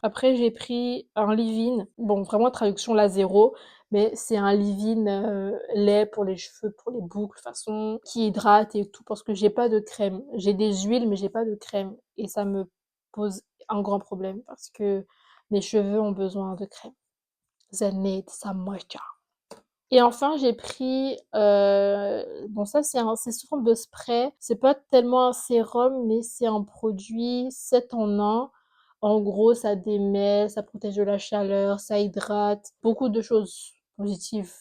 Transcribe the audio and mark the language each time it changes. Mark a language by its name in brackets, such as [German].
[French] Après, j'ai pris un leave-in. Bon, vraiment traduction la zéro, mais c'est un leave-in lait pour les cheveux, pour les boucles, façon, qui hydrate et tout, parce que j'ai pas de crème. J'ai des huiles, mais j'ai pas de crème. Et ça me pose un grand problème parce que mes cheveux ont besoin de crème. [English] They need some moisture. [French] Et enfin, j'ai pris, bon ça c'est sous forme de spray. C'est pas tellement un sérum, mais c'est un produit 7 en 1. En gros, ça démêle, ça protège de la chaleur, ça hydrate, beaucoup de choses positives.